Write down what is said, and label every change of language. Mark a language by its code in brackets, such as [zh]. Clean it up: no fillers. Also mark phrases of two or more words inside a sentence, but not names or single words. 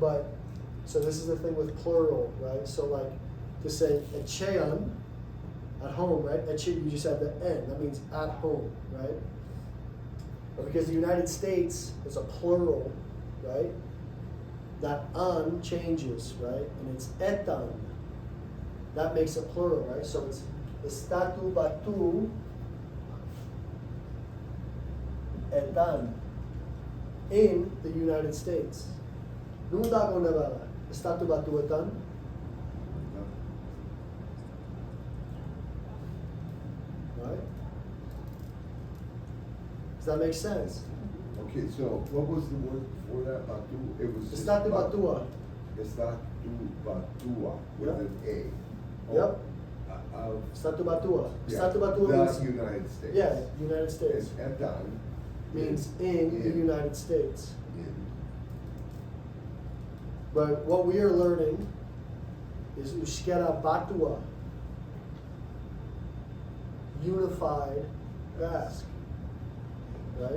[en] But, so this is the thing with plural, right? So like, to say echean, at home, right? You just have the N, that means at home, right? But because the United States is a plural, right? That an changes, right? And it's etan. That makes it plural, right? So it's [eu] estatu batu etan [en] in the United States. [eu] Nundago Nevada. Estatu batu etan. [en] Right? Does that make sense? Okay, so what was the word before that? Batu? It was just [eu] Estatu batua. Estatu Batua with [en] Yep. an A. Yep. Of [eu] Estatu batua. [en] yeah, [eu] Estatu batua [en] the means United States. yeah, United States. And etan Means in the United States. in. But what we are learning is [eu] Euskara Batua, [en] unified Basque, right?